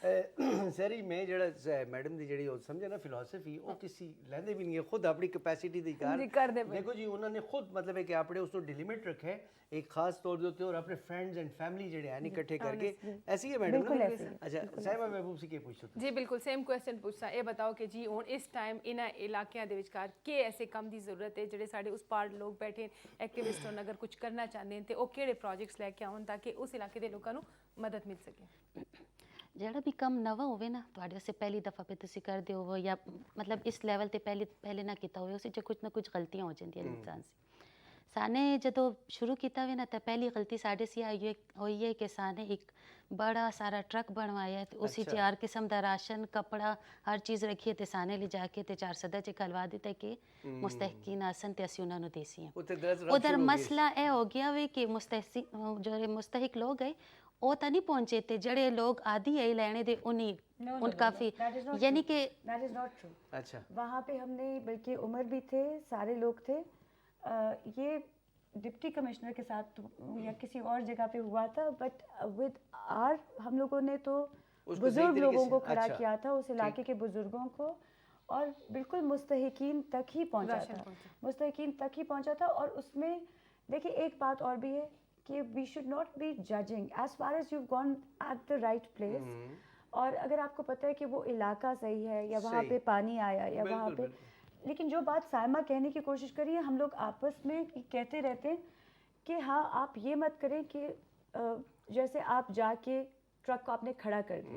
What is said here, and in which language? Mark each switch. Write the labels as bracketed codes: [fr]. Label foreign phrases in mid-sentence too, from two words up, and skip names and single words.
[pa] سری میں جڑا میڈم دی جڑی سمجھے نا فلاسفی, وہ کسی لیندے بھی نہیں ہے, خود اپنی کیپیسٹی دی کار دیکھو جی, انہوں نے خود مطلب ہے کہ اپنے اس کو ڈیلیمٹ رکھے ایک خاص طور دے اور اپنے [en] friends and family [pa] جڑے ہیں اکٹھے کر کے. [ur] ایسی ہے میڈم نا. اچھا صاحبہ محبوب سے کیا پوچھتے ہو؟ [pa] جی بالکل [en] same question [pa] پوچھتا, یہ بتاؤ کہ جی ہن اس ٹائم انہاں علاقیاں دے وچکار کہ ایسے کم دی ضرورت ہے جڑے ساڈے اس پار لوگ بیٹھے ایکٹیوسٹ ہون, [ur] اگر کچھ کرنا چاہتے ہیں تو وہ [pa] کہڑے پروجیکٹس لے کے آؤں تاکہ اس علاقے دے لوگوں مدد مل سکے؟ ਜਿਹੜਾ ਵੀ ਕੰਮ ਨਵਾਂ ਹੋਵੇ ਨਾ ਤੁਹਾਡੇ ਵਾਸਤੇ ਪਹਿਲੀ ਦਫਾ ਪੇ ਤੁਸੀਂ ਕਰਦੇ ਹੋ ਜਾਂ ਮਤਲਬ ਇਸ ਲੈਵਲ ਤੇ ਪਹਿਲੇ ਨਾ ਕੀਤਾ ਹੋਵੇ, ਉਸ 'ਚ ਕੁਝ ਨਾ ਕੁਝ ਗਲਤੀਆਂ ਹੋ ਜਾਂਦੀਆਂ ਇਨਸਾਨ ਸੇ. ਸਾਨੇ ਜਦੋਂ ਸ਼ੁਰੂ ਕੀਤਾ ਹੋਵੇ ਨਾ ਤਾਂ ਪਹਿਲੀ ਗਲਤੀ ਸਾਡੇ ਸੀ ਹੋਈ ਹੈ ਕਿ ਸਾਨੇ ਇੱਕ ਬੜਾ ਸਾਰਾ ਟਰੱਕ ਬਣਵਾਇਆ ਤੇ ਉਸੇ 'ਚ ਹਰ ਕਿਸਮ ਦਾ ਰਾਸ਼ਨ ਕੱਪੜਾ ਹਰ ਚੀਜ਼ ਰੱਖੀ ਤੇ ਸਾਨੇ ਲਿਜਾ ਕੇ ਤੇ 4 ਸਦਾ 'ਚ ਖਲਵਾ ਦਿੱਤਾ ਕਿ ਮੁਸਤਹਿਕੀਨ ਆਸਨ ਤੇ ਅਸੀਂ ਉਹਨਾਂ ਨੂੰ ਦੇਸੀ ਹਾਂ. ਉਧਰ ਮਸਲਾ ਇਹ ਹੋ ਗਿਆ ਵੇ ਕਿ ਮੁਸਤਹਿਕ ਲੋਕ ਗਏ [ur] وہ تو نہیں پہنچے تھے, [pa] جڑے لوگ آدھی ہے لینے دے انہیں ان کافی, یعنی کہ [en] That is not true. [ur] اچھا وہاں پہ ہم نے, بلکہ عمر بھی تھے, سارے لوگ تھے. یہ ڈپٹی کمشنر کے ساتھ یا کسی اور جگہ پہ ہوا تھا, [en] but with our [ur] ہم لوگوں نے تو بزرگ لوگوں کو کھڑا کیا تھا, اس علاقے کے بزرگوں کو, اور بالکل مستحقین تک ہی پہنچا تھا, مستحقین تک ہی پہنچا تھا. اور اس میں دیکھیے ایک بات اور بھی ہے کہ [en] we should not be judging as far as you gone at the right place. [ur] اور اگر آپ کو پتہ ہے کہ وہ علاقہ صحیح ہے یا وہاں پہ پانی آیا یا وہاں پہ, لیکن جو بات سائمہ کہنے کی کوشش کری ہے, ہم لوگ آپس میں کہتے رہتے ہیں کہ ہاں آپ یہ مت کریں کہ جیسے آپ جا کے ٹرک کو آپ نے کھڑا کر دیا.